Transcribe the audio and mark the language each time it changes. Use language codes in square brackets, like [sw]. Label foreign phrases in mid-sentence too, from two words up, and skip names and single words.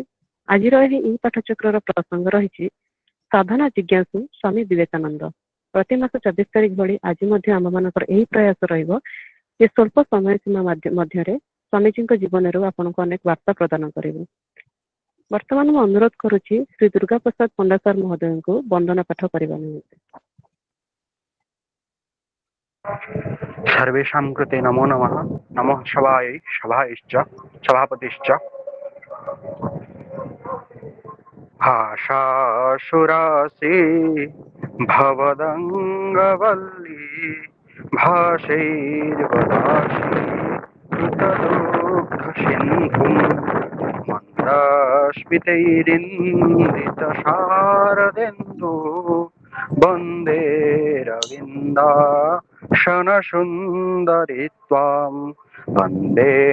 [or] ଆଜିର ଏହି ପାଠଚକ୍ରର ପ୍ରସଙ୍ଗ ରହିଛି ସାଧନା ଜିଜ୍ଞାସୁ ସ୍ୱାମୀ ବିବେକାନନ୍ଦ। ପ୍ରତି ମାସ 24 ତାରିଖ ଭଳି ଆଜି ମଧ୍ୟ ଆମମାନଙ୍କର ଏହି ପ୍ରୟାସ ରହିବ ଯେ ସ୍ୱଳ୍ପ ସମୟ ସୀମା ମଧ୍ୟରେ ସ୍ୱାମୀଜୀଙ୍କ ଜୀବନରୁ ଆପଣଙ୍କୁ ଅନେକ ବାର୍ତ୍ତା ପ୍ରଦାନ କରିବୁ। ବର୍ତ୍ତମାନ ମୁଁ ଅନୁରୋଧ କରୁଛି ଶ୍ରୀ ଦୁର୍ଗା ପ୍ରସାଦ ପଣ୍ଡା ସାର୍ ମହୋଦୟଙ୍କୁ ବନ୍ଦନା ପାଠ କରିବା ନିମନ୍ତେ। [sa] सर्वेषां कृते नमो नमः। नमः सभायै सभायश्च सभापतिश्च। भाषासुरासि भवदङ्गवल्ली भाषैर्वदासि कृतदुःखसिन्धुं मन्दस्मितैरिन्दितशारदेन्दु वन्दे रविन्दाशनसुन्दरि त्वां वन्दे